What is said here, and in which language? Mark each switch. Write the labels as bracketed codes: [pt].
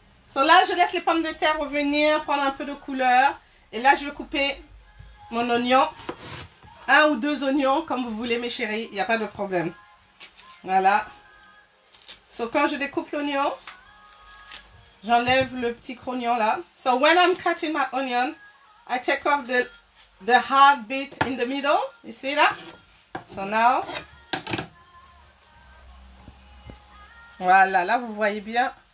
[fr] So là, je laisse les pommes de terre revenir, prendre un peu de couleur. Et là, je vais couper mon oignon. 1 ou 2 oignons, comme vous voulez, mes chéris. Il n'y a pas de problème. Voilà. So, quand je découpe l'oignon, j'enlève le petit crognon là. [en] So, when I'm cutting my onion, I take off the hard bit in the middle. You see that? So now, [fr] voilà, là vous voyez bien.